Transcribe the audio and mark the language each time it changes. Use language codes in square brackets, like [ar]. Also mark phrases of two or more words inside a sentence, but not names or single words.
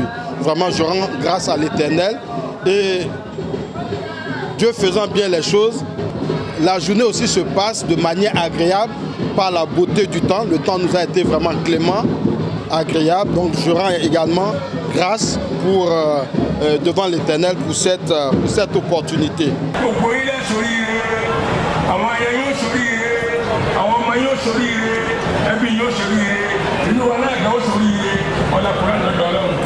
[fr] Vraiment, je rends grâce à l'Éternel. Et Dieu faisant bien les choses, la journée aussi se passe de manière agréable par la beauté du temps. Le temps nous a été vraiment clément, agréable. Donc je rends également grâce devant l'Éternel pour cette opportunité. [yo] Ẹbí yóò ṣe rí ire, ìlú wa náà gbà ó ṣe rí ire, ọ̀la kúrẹ́ lọ́dọ̀ Ọlọ́run.